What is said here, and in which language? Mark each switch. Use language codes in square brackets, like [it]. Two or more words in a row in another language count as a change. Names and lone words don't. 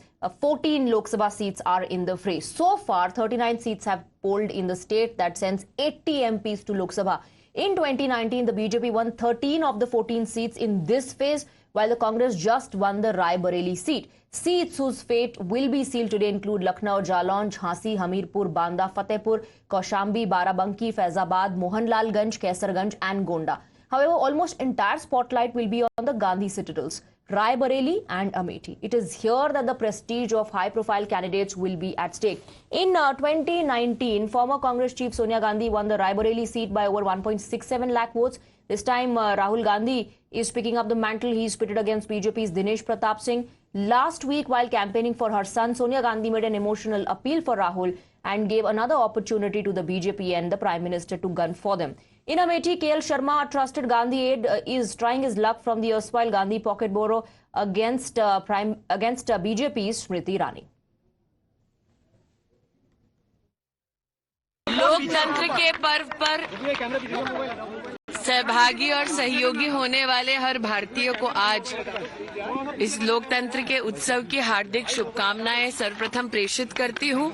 [en] 14 Lok Sabha seats are in the fray. So far, 39 seats have polled in the state. That sends 80 MPs to Lok Sabha. In 2019, the BJP won 13 of the 14 seats in this phase, while the Congress just won the Rai Bareli seat. Seats whose fate will be sealed today include Lucknow, Jalon, Jhansi, Hamirpur, Banda, Fatehpur, Kaushambi, Barabanki, Faizabad, Mohanlalganj, Kaisarganj and Gonda. However, almost entire spotlight will be on the Gandhi citadels, Rai Bareli and Amethi. It is here that the prestige of high-profile candidates will be at stake. In 2019, former Congress chief Sonia Gandhi won the Rai Bareli seat by over 1.67 lakh votes. This time, Rahul Gandhi is picking up the mantle. He is pitted against BJP's Dinesh Pratap Singh. Last week, while campaigning for her son, Sonia Gandhi made an emotional appeal for Rahul and gave another opportunity to the BJP and the Prime Minister to gun for them. In Amethi, KL Sharma, a trusted Gandhi aide, is trying his luck from the erstwhile Gandhi pocket bureau against BJP's Smriti Irani. [hi] लोकतंत्र के पर्व पर सहभागी और सहयोगी होने वाले हर भारतीय को आज इस लोकतंत्र के उत्सव की हार्दिक शुभकामनाएं सर्वप्रथम प्रेषित करती हूं।